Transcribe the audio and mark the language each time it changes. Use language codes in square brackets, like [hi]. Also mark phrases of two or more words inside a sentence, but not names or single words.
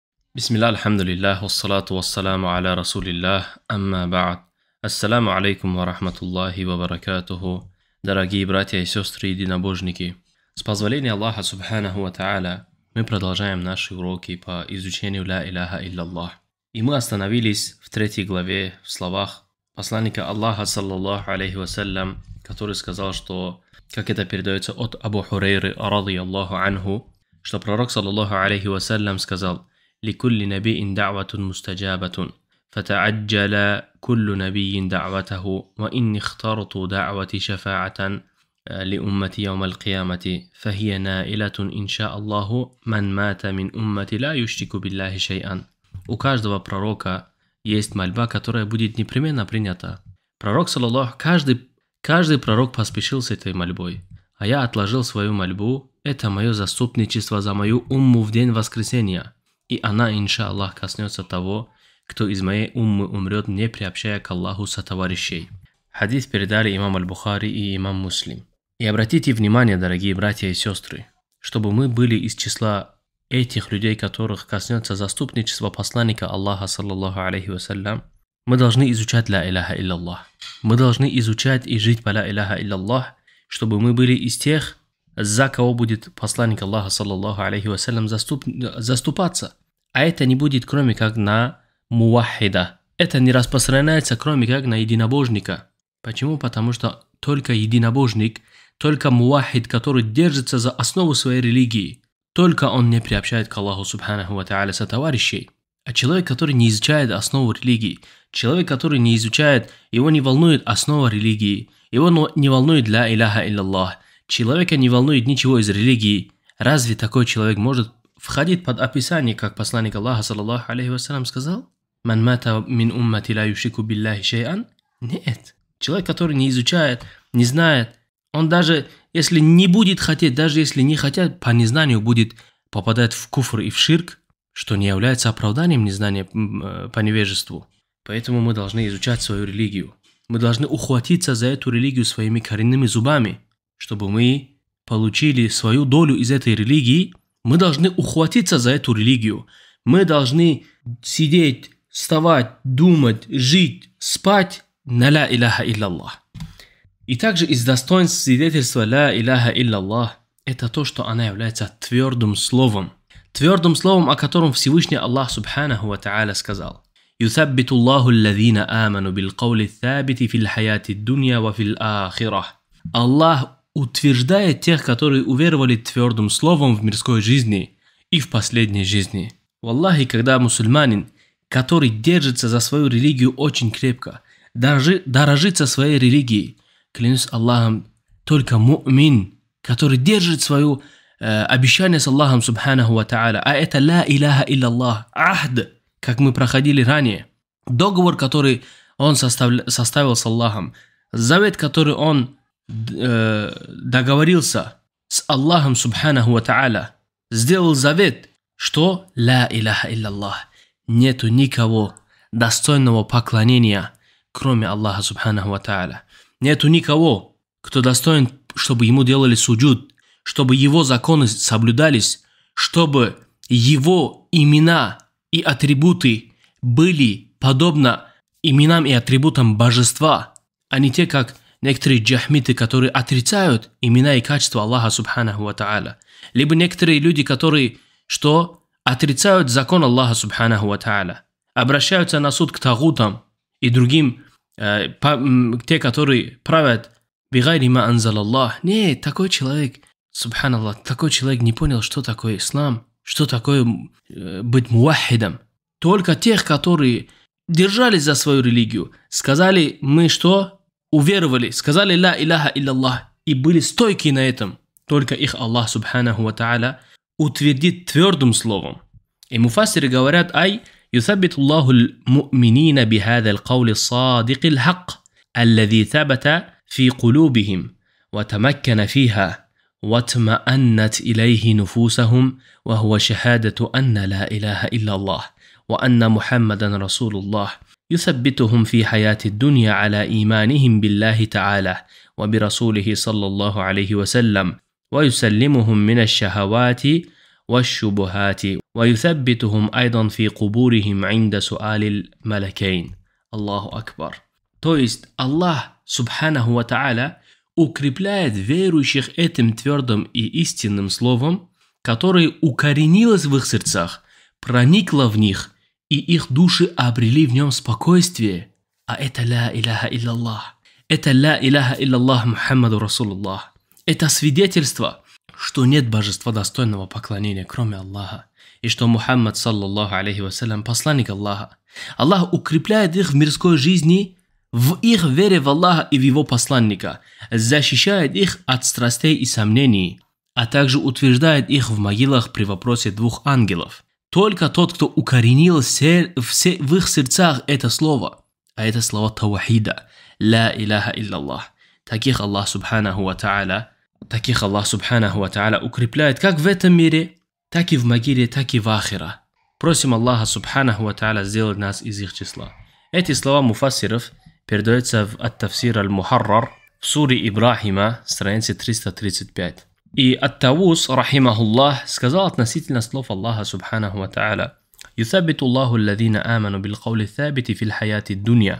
[ar] بسم الله، الحمد لله، والصلاة والسلام على رسول الله، أما بعد. السلام عليكم ورحمة الله وبركاته. [ru] Дорогие братья и сестры единобожники, с позволения Аллаха [ar] سبحانه وتعالى [ru] мы продолжаем наши уроки по изучению [ar] لا إله إلا الله. [ru] И мы остановились в 3 главе в словах посланника Аллаха, [ar] صلى الله عليه وسلم, [ru] который сказал, что, как это передается от Абу Хурейры, [ar] رضي الله عنه, [ru] что пророк, [ar] صلى الله عليه وسلم, сказал: لكل نبي دعوة مستجابة فتعجل كل نبي دعوته وإني اخترت دعوة شفاعة لأمتي يوم القيامة فهي نائلة إن شاء الله من مات من أمتي لا يشرك بالله شيئا. [ru] У каждого пророка есть мольба, которая будет непременно принята. Пророк, саллаллаху, каждый пророк поспешил с этой мольбой, а я отложил свою мольбу. Это мое заступничество за мою умму в день воскресения. И она, иншаллах, коснется того, кто из моей уммы умрет, не приобщая к Аллаху сотоварищей. Хадис передали имам Аль-Бухари и имам Муслим. И обратите внимание, дорогие братья и сестры, чтобы мы были из числа этих людей, которых коснется заступничество посланника Аллаха, [ar] صلى الله عليه وسلم, [ru] мы должны изучать [ar] لا إله إلا الله. [ru] Мы должны изучать и жить по [ar] لا إله إلا الله, [ru] чтобы мы были из тех, за кого будет посланник Аллаха, [ar] صلى الله عليه وسلم, [ru] заступаться. А это не будет, кроме как на мувахида. Это не распространяется, кроме как на единобожника. Почему? Потому что только единобожник, только мувахид, который держится за основу своей религии, только он не приобщает к Аллаху [ar] سبحانه وتعالى [ru] сотоварищей. А человек, который не изучает основу религии, человек, который не изучает, его не волнует основа религии, его не волнует [ar] لا إله إلا الله, [ru] человека не волнует ничего из религии, разве такой человек может входить под описание, как посланник Аллаха, [ar] صلى الله عليه وسلم, [ru] сказал: [ar] «من مات من أمتي لا يشرك بالله شيئا»? [ru] Нет. Человек, который не изучает, не знает, он даже если не будет хотеть, даже если не хотят, по незнанию будет попадать в куфр и в ширк, что не является оправданием незнания по невежеству. Поэтому мы должны изучать свою религию. Мы должны ухватиться за эту религию своими коренными зубами, чтобы мы получили свою долю из этой религии. Мы должны ухватиться за эту религию. Мы должны сидеть, вставать, думать, жить, спать на [ar] لا إله إلا الله. [ru] И также из достоинств свидетельства [ar] لا إله إلا الله [ru] это то, что она является твердым словом. Твердым словом, о котором Всевышний Аллах [ar] سبحانه وتعالى [ru] сказал: [ar] «يثبت الله الذين آمنوا بالقول الثابت في الحياة الدنيا وفي الآخرة». [ru] Аллах утверждает тех, которые уверовали твердым словом в мирской жизни и в последней жизни. Валлахи, когда мусульманин, который держится за свою религию очень крепко, дорожит своей религией, клянусь Аллахом, только му'мин, который держит свое обещание с Аллахом [ar] سبحانه وتعالى, [ru] а это [ar] لا إله إلا الله, [ru] ахд, как мы проходили ранее, договор, который он составил с Аллахом, завет, который он договорился с Аллахом [ar] سبحانه وتعالى, [ru] сделал завет, что [ar] لا إله إلا الله, [ru] нету никого достойного поклонения, кроме Аллаха [ar] سبحانه وتعالى. [ru] Нету никого, кто достоин, чтобы ему делали суджуд, чтобы его законы соблюдались, чтобы его имена и атрибуты были подобно именам и атрибутам божества, а не те, как некоторые джахмиты, которые отрицают имена и качества Аллаха [ar] سبحانه وتعالى. [ru] Либо некоторые люди, которые отрицают закон Аллаха [ar] سبحانه وتعالى, [ru] обращаются на суд к тагутам и другим, те, которые правят [ar] بغير ما أنزل الله. [ru] Нет, такой человек, субханаллах, такой человек не понял, что такое ислам, что такое быть мувахидом. Только тех, которые держались за свою религию, сказали мы что? Уверовали, сказали [ar] لا إله إلا الله [ru] и были стойки на этом. Только их Аллах [ar] سبحانه وتعالى [ru] утвердит твердым словом. И муфассиры говорят: «Ай, [ar] يثبت الله المؤمنين بهذا القول الصادق الحق الذي ثبت في قلوبهم وتمكن فيها واطمأنت إليه نفوسهم وهو شهادة أن لا إله إلا الله وأن محمدا رسول الله يثبتهم في حياة الدنيا على إيمانهم بالله تعالى وبرسوله صلى الله عليه وسلم ويسلمهم من الشهوات والشبهات ويثبتهم أيضا في قبورهم عند سؤال الملكين. الله أكبر. [ru] То есть Аллах, [ar] سبحانه وتعالى, [ru] укрепляет верующих этим твердым и истинным словом, которое укоренилось в их сердцах, проникло в них, и их души обрели в нем спокойствие. А это [ar] لا إله إلا الله. [ru] Это [ar] لا إله إلا الله محمد رسول الله. [ru] Это свидетельство, что нет божества достойного поклонения, кроме Аллаха, и что Мухаммад, [ar] صلى الله عليه وسلم, [ru] посланник Аллаха. Аллах укрепляет их в мирской жизни, в их вере в Аллаха и в Его посланника, защищает их от страстей и сомнений, а также утверждает их в могилах при вопросе двух ангелов. Только тот, кто укоренил в их сердцах это слово, а это слово таухида, [ar] لا إله إلا الله, [ru] таких Аллах [ar] سبحانه وتعالى [ru] укрепляет как в этом мире, так и в могиле, так и в ахира. Просим Аллаха [ar] سبحانه وتعالى [ru] сделать нас из их числа. Эти слова муфассиров передаются в ат-Тафсир аль-Мухаррар в суре Ибрахима, странице 335. И ат-Тавус, рахимахуллах, сказал относительно слов Аллаха [ar] سبحانه وتعالى: «يثبت الله الذين آمنوا بالقول الثابت في الحياة الدنيا».